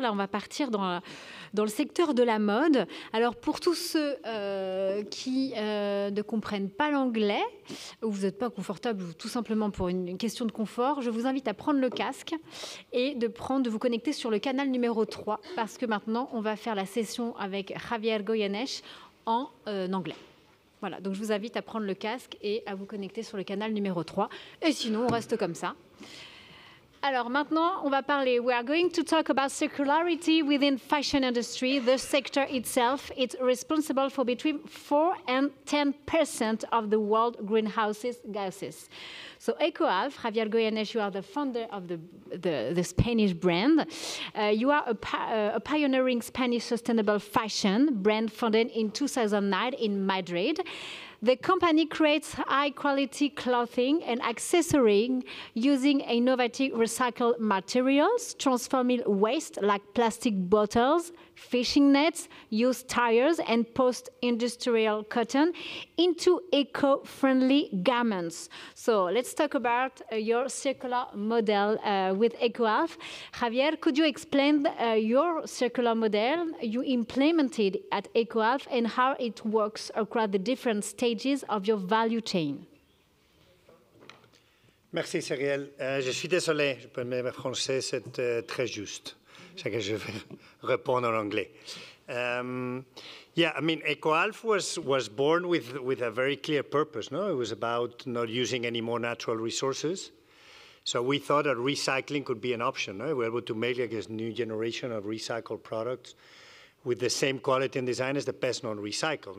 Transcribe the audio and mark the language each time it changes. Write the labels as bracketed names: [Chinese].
[French] Là, on va partir dans le secteur de la mode. Alors, pour tous ceux qui ne comprennent pas l'anglais, ou vous n'êtes pas confortable, ou tout simplement pour une question de confort, je vous invite à prendre le casque et de vous connecter sur le canal numéro 3, parce que maintenant, on va faire la session avec Javier Goyeneche en anglais. Voilà, donc je vous invite à prendre le casque et à vous connecter sur le canal numéro 3. Et sinon, on reste comme ça. Alors maintenant, on va parler. [English] We are going to talk about circularity within fashion industry. The sector itself is responsible for between 4 and 10% of the world greenhouse gases. So EcoAlf, Javier Goyeneche, you are the founder of the Spanish brand. You are a pioneering Spanish sustainable fashion brand founded in 2009 in Madrid. The company creates high-quality clothing and accessories using innovative recycled materials, transforming waste like plastic bottles, fishing nets, used tires, and post-industrial cotton into eco-friendly garments. So let's talk about your circular model with EcoAlf. Javier, could you explain your circular model you implemented at EcoAlf and how it works across the different stages of your value chain? [French] Merci Cyrielle. Je suis désolé, je parle même français, c'est très juste. C'est que je vais répondre en anglais. [English] Yeah, I mean, EcoAlf was born with a very clear purpose. No, it was about not using any more natural resources. So we thought that recycling could be an option. No? We're able to make like a new generation of recycled products with the same quality and design as the best non-recycled.